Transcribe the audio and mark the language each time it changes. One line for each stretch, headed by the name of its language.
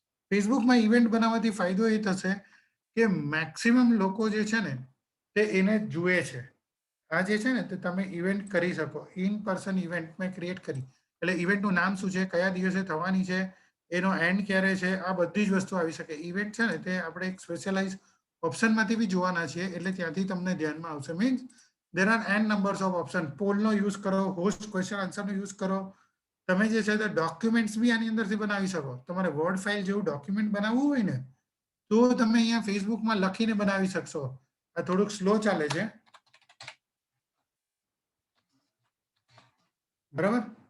Gujarati: ફેસબુકમાં event બનાવવાથી ફાયદો એ થશે કે મેક્સિમમ લોકો જે છે ને તે એને જુએ છે. આ જે છે ને તે તમે ઇવેન્ટ કરી શકો. ઇન પર્સન ઇવેન્ટ મેં ક્રિએટ કરી. એટલે ઇવેન્ટનું નામ શું છે, કયા દિવસે થવાની છે, એનો એન્ડ ક્યારે છે, આ બધી જ વસ્તુ આવી શકે. ઇવેન્ટ છે ને તે આપણે એક સ્પેશિયલાઇઝ ઓપ્શનમાંથી બી જોવાના છીએ, એટલે ત્યાંથી તમને ધ્યાનમાં આવશે.
English: Means there are n numbers of option.
Gujarati: પોલનો use કરો, હોસ્ટ ક્વેશ્ચન આન્સરનો યુઝ કરો. તમે જે છે તે ડોક્યુમેન્ટ્સ બી આની અંદરથી બનાવી શકો. તમારે વર્ડ ફાઇલ જેવું ડોક્યુમેન્ટ બનાવવું હોય ને તો તમે અહીંયા ફેસબુકમાં લખીને બનાવી શકશો. આ થોડુંક સ્લો ચાલે છે, બરાબર.